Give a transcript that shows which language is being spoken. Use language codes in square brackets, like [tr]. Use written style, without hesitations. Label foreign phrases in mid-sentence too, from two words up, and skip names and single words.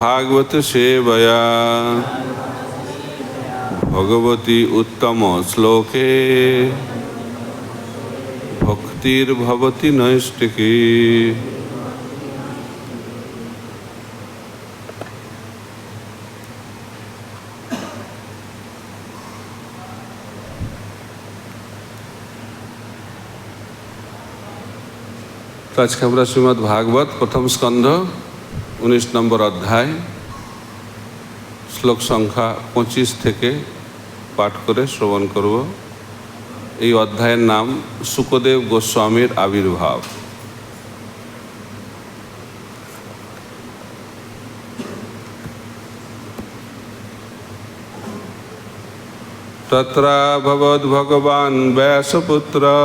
[sa] भागवत सेवया भगवती उत्तम श्लोके भक्तिर्भवति नैष्टिकी। [hi] तो आज के [bn] আমরা শ্রীমদ্ ভাগবত প্রথম স্কন্ধ 19 নম্বর অধ্যায় শ্লোক সংখ্যা 25 থেকে পাঠ করে শ্রবণ করব। এই অধ্যায়ের নাম শুকদেব গোস্বামীর আবির্ভাব। [sa] তত্রাভবদ ভগবান ব্যাসপুত্র